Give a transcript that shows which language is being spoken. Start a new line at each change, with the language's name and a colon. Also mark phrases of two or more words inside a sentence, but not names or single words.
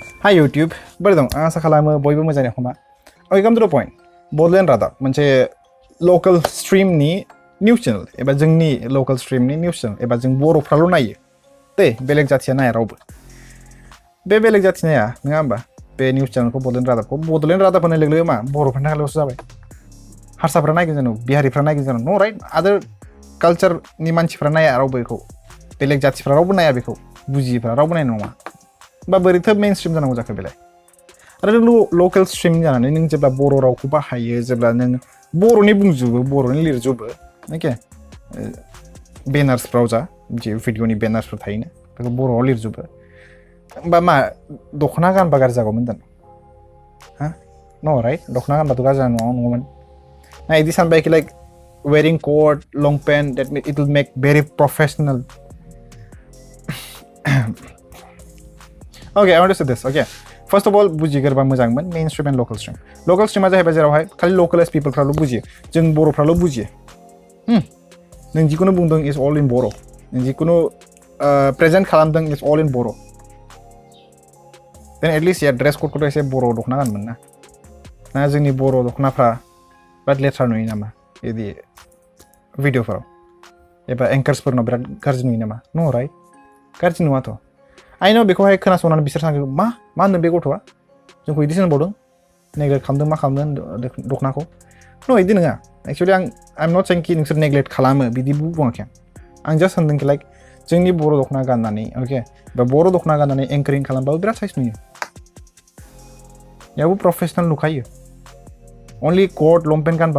Bodo: Hi YouTube, बोरै दं? आं आसा खालामो बयबो मोजाङै दं खोमा.
English: Okay, come to the point. Bodoland Radab मोनसे local streamनि news channel
Bodo: एबा जोंनि
English: local streamनि news channel
Bodo: एबा जों बर'फ्राल' नायो. दे बेलेग जाथिया नाया रावबो. बे बेलेग जाथि नाया नङा होमबा? बे
English: news channelखौ
Bodo: Bodoland Radabखौ Bodoland Radab होननाय लोगो लोगो मा बर'फोरनि थाखायल'सो जाबाय. हारसाफ्रा नायगोन जानो, बिहारिफ्रा नायगोन जानो.
English: No right? Other cultureनि
Bodo: मानसिफ्रा नाया रावबो बेखौ. बेलेग जाथिफ्रा रावबो नाया बेखौ. बुजियिफ्रा रावबो नायनाय नङा. बा बोरैथो मेनस्ट्रिम जानांगौ जाखो बेलाय आरो नों
English: local stream
Bodo: जानानै नों जेब्ला बर' रावखौ बाहायो जेब्ला नों बर'नि बुंजोबो बर'नि लिरजोबो ओके बेनार्सफ्राव जा जे भिडिअनि बेनार्सफोर थायोना बेखौ बर'आव लिरजोबो होमबा मा दख'ना गानबा गाज्रि जागौमोन दान हा
English: no right
Bodo: दख'ना गानबाथ' गाज्रि जानाय नङामोन ना इदि सानबाय कि
English: like wearing coat long pant that it will make very professional. Okay, I want to say this. Okay, first of all,
Bodo: बुजिगोरबा मोजांमोन
English: mainstream and local stream.
Bodo: Local stream जाहैबाय जेरावहाय खालि
English: localized people
Bodo: फ्राल' बुजियो जों बर'फ्राल' बुजियो नों जिखुनु बुंदों
English: is all in
Bodo: बर' नों जिखुनु present खालामदों
English: is all in
Bodo: बर'
English: then at least
Bodo: या
English: dress code
Bodo: खौथ' एसे बर' दख'ना गानमोन ना जोंनि बर' दख'नाफ्रा बिराद लेथ्रा नुयो नामा बिदि भिडिअफोराव एबा एंकार्सफोरनाव बिराद गाज्रि नुयो नामा
English: no right
Bodo: गाज्रि नुवाथ'
English: I know
Bodo: बेखौहाय खोनासंनानै बिसोर सानगोन मा होनदों बे गथ'आ जोंखौ इदिसो होनबावदों नेग्लेक्ट खालामदों मा खालामदों दख'नाखौ नो इदि नङा
English: actually I am not saying
Bodo: कि नोंसोर नेग्लेक्ट खालामो बिदिबो बुङाखै आं जास्ट होनदों कि लाइक जोंनि बर' दख'ना गाननानै अके बा बर' दख'ना गाननानै एंकारिं खालामबाबो बिराद साइज नुयो यावबो प्रफेसनेल नुखायो
English: only coat long pant
Bodo: गानबाल'